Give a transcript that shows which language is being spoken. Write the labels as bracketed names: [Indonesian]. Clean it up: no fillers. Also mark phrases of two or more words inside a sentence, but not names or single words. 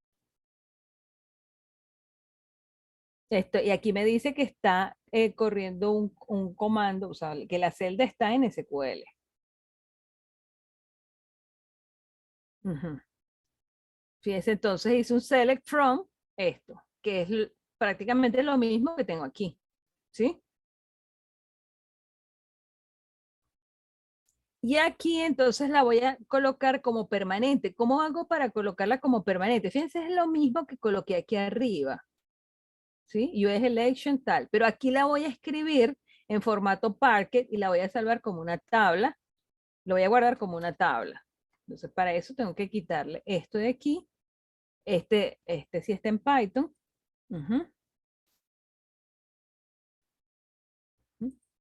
[Spanish] Esto, y aquí me dice que está corriendo un comando, o sea, que la celda está en SQL. Ujú. Fíjense, entonces hice un [English] select from [Spanish] esto, que es prácticamente lo mismo que tengo aquí. ¿Sí? Y aquí entonces la voy a colocar como permanente. ¿Cómo hago para colocarla como permanente? Fíjense, es lo mismo que coloqué aquí arriba. ¿Sí? [English] US election tal. [Spanish] Pero aquí la voy a escribir en formato Parquet y la voy a salvar como una tabla. Lo voy a guardar como una tabla. Entonces para eso tengo que quitarle esto de aquí. Este sí está en Python. Ujú, ujú.